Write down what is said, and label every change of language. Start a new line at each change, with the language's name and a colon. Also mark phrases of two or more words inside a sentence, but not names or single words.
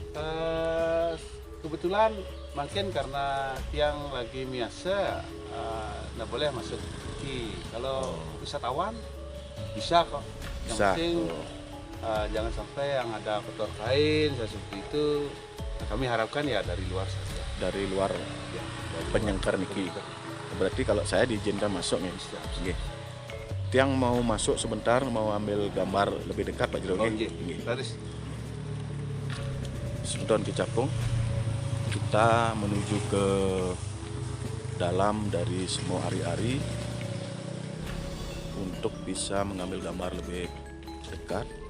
Indonesian: Kebetulan mungkin karena tiang lagi biasa, nggak boleh masuk ki. Kalau wisatawan bisa kok. Yang Bisa. penting jangan sampai yang ada kotor kain seperti itu. Nah, kami harapkan ya dari luar saja. Dari luar Ya, dari penyengkar luar. niki. Berarti kalau saya diizinkan masuk nih. Bisa. Nggih. Tiang mau masuk sebentar, mau ambil gambar lebih dekat Pak Jero. Oke, Nggih. Laris. Sumton Kicapung, kita menuju ke dalam dari semua ari-ari untuk bisa mengambil gambar lebih dekat.